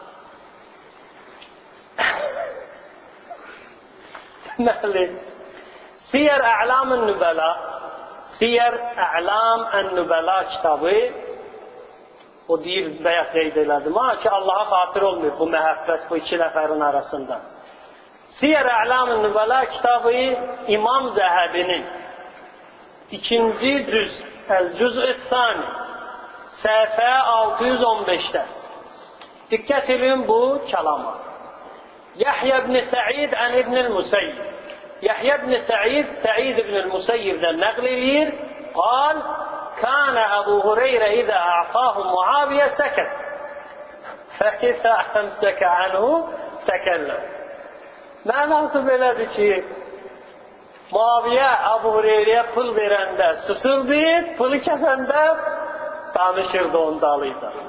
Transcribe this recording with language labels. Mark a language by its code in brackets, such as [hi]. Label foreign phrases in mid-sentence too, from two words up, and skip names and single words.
[az] Deməli, Siyər Ə'lam-ın Nübəla, Siyər Ə'lam-ın Nübəla kitabı, o deyir, bəyət qeyd elədim ha, ki Allaha xatir olmuyor bu məhəbbət bu iki nəfərin arasında. Siyər Ə'lam-ın Nübəla kitabı İmam Zəhəbinin 2-ci cüz, Əl-Cüz-ü Sani, səhifə 615-də. Diqqət edin bu kəlama. [ar] يحيى بن سعيد عن ابن المسيب. [az] Yahya ibn Sa'id, Sa'id ibn al-Musayyib'dən nəql edir. [ar] قال كان أبو هريرة إذا أعطاه معاوية سكت. فإذا أمسك عنه تكلم. [az] Mənası belədir ki, Muaviyə Əbu Hüreyrəyə pul verəndə susurdu, pulu kəsəndə danışırdı onun dalıyla.